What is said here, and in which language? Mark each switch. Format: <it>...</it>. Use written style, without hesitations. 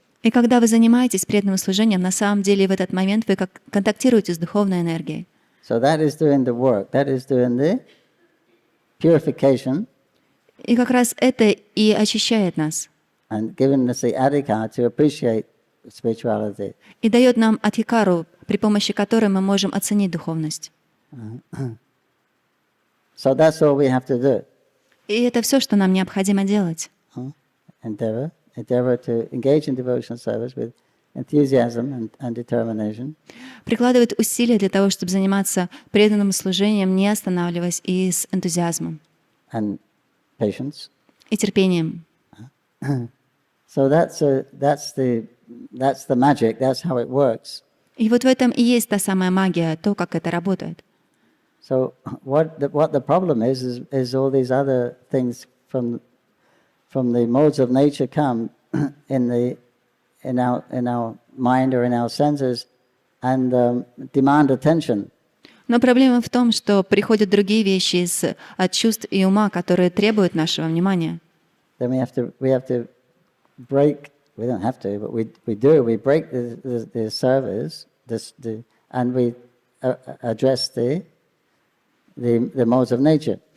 <ru>И когда вы занимаетесь преданным служением, на самом деле в этот момент вы контактируете с духовной энергией.</ru> <en>So that is doing the work. That is doing the purification.</en> <ru>И как раз это и очищает нас.</ru> <en>And giving us the adhikar to appreciate spirituality.</en> <ru>И дает нам адхикару, при помощи которой мы можем оценить духовность.</ru> <en>So that's all we have to do.</en> <ru>И это все, что нам необходимо делать.</ru> <en>Endeavor to engage in devotional service with enthusiasm and determination.</en> <ru>Прикладывать усилия для того, чтобы заниматься преданным служением, не останавливаясь, и с энтузиазмом.</ru> <en>And patience.</en> <ru>И терпением.</ru> <en>So that's the magic. That's how it works.</en> <ru>И вот в этом и есть та самая магия, то, как это работает.</ru> <en>So what the problem is all these other things from the modes of nature come in our mind or in our senses and demand attention.</en> <ru>Но проблема в том, что приходят другие вещи от чувств и ума, которые требуют нашего внимания.</ru> <en>Then we have to break. We don't have to, but we do. We break the service, and we address the modes of nature.</en>